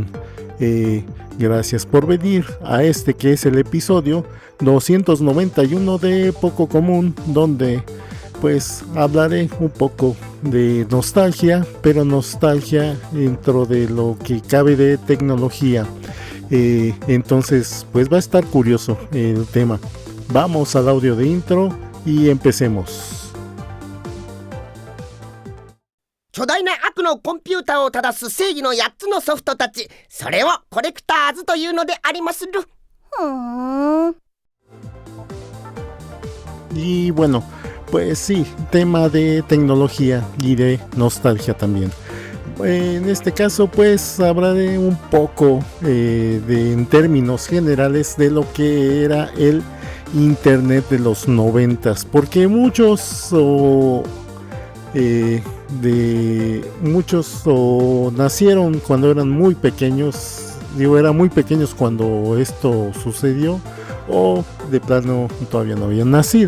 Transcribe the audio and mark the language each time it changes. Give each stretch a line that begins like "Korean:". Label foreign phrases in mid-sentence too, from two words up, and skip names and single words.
Spanish: Gracias por venir a este que es el episodio 291 de Poco Común, donde pues hablaré un poco de nostalgia, pero nostalgia dentro de lo que cabe de tecnología. Entonces pues va a estar curioso el tema. Vamos al audio de intro y empecemos.
Japanese: 巨大な悪のコンピューターを正す正義の8つのソフトたち、それをコレクターズというのでありまする。
Spanish: Y bueno, pues sí, tema de tecnología y de nostalgia también. En este caso pues hablaré un poco en términos generales de lo que era el internet de los 90s, porque muchos nacieron cuando eran muy pequeños, eran muy pequeños cuando esto sucedió, o de plano todavía no habían nacido.